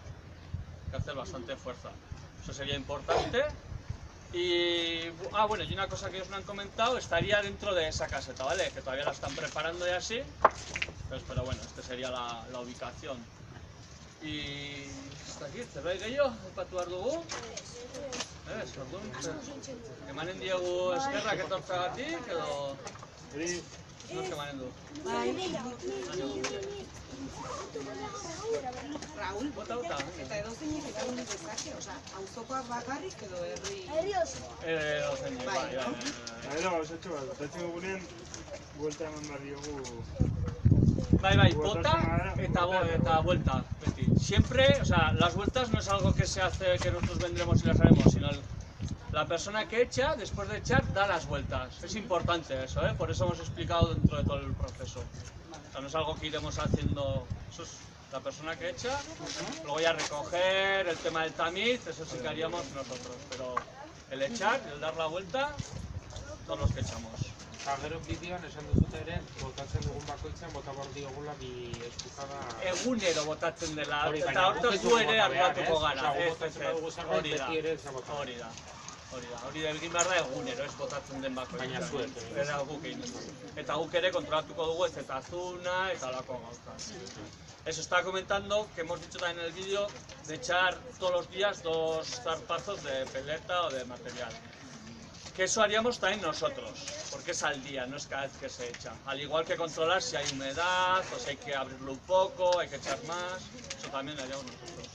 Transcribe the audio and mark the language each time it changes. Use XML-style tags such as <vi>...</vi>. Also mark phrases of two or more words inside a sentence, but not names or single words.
<es>Hay que hacer bastante fuerza. Eso sería importante. Y bueno, y una cosa que ellos me han comentado, estaría dentro de esa caseta, ¿vale? Que todavía la están preparando y así. Pues, pero bueno, esta sería la ubicación. Y hasta aquí,</es> <eu>zerbait gehiago, aipatu behar dugu. Emanen diegu eskerrak etortzeagatik, edo... Nork emanen du? Raúl, Bota. eta edozeinek erabili dezake, osea, auzokoak bakarrik edo herri... Edozeinek, bai. Gero, osatxo bat, botatzen dugunean, buelta eman behar diogu... Bai, bota eta vuelta, beti.</eu> <es>Siempre, o sea, las vueltas no es algo que se hace, que nosotros vendremos y las haremos, sino la persona que echa, después de echar, da las vueltas. Es importante eso, ¿eh? Por eso hemos explicado dentro de todo el proceso. O sea, no es algo que iremos haciendo, eso es la persona que echa, luego ya recoger el tema del tamiz, eso sí que haríamos nosotros, pero el echar, el dar la vuelta, todos los que echamos.</es> <eu>Gero bideoan esan duzute ere, botatzen dugun bakoitzen, bota behar diogula bi eskuzada... Egunero botatzen dela, eta hortaz du ere arduratuko gara. Hori da, egin behar da egunero, ez botatzen den bakoitzen. Baina zuek. Eta guk egin dugu. Eta guk ere kontrolatuko dugu ez eta azuna eta olako gauzak.</eu> <es>Eso estaba comentando, que hemos dicho también en el vídeo, de echar todos los días 2 zarpazos de peleta o de material. Que eso haríamos también nosotros, porque es al día, no es cada vez que se echa. Al igual que controlar si hay humedad, o si hay que abrirlo un poco, hay que echar más, eso también lo haríamos nosotros.</es>